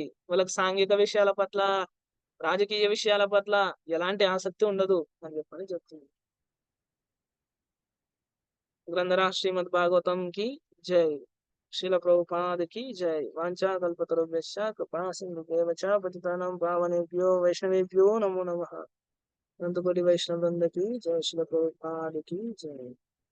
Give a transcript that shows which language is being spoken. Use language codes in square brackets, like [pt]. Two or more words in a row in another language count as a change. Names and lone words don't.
[te] వాళ్ళకి సాంఘిక విషయాల పట్ల, రాజకీయ విషయాల పట్ల ఎలాంటి ఆసక్తి ఉండదు అని చెప్పని చెప్తుంది. [hi] ग्रंथरा श्रीमद् भागवतम् की जय. श्रील प्रभुपाद की जय. [sa] వాంఛా కల్పతరుభ్యశ్చ కృపా సింధుభ్యో చ పతితానాం పావనేభ్యో వైష్ణవేభ్యో నమో నమః. [hi] अनंतकोटि वैष्णव वृंद की जय. श्रील प्रभुपाद की जय.